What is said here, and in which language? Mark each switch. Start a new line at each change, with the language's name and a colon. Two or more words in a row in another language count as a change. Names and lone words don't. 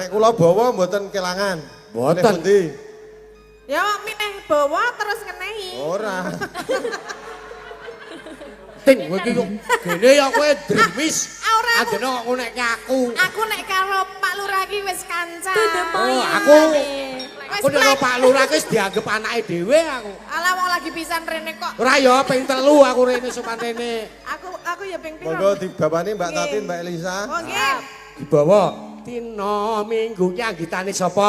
Javanese: Nek kula bawa mboten kelangan. Mboten. Milih pundi? Ya milih bawa terus ngenehi. Ora. Ting kowe iki kok gene ya kowe dremis. Ora, aku- Adene kok ngonekke aku. Aku nek karo Pak Lurah iki wis kanca.
English: To the point.
Javanese: Oh, aku- Wis Aku nek karo Pak Lurah wis dianggep anake dhewe aku. Alah wong lagi pisan rene kok. Ora ya ping 3 aku rene sopan rene. Aku ya ping piro. Monggo dibawani Mbak Nggih. Tatin, Mbak Elisa. Oh nggih. Dibawa Tino minggu ki anggitane sapa?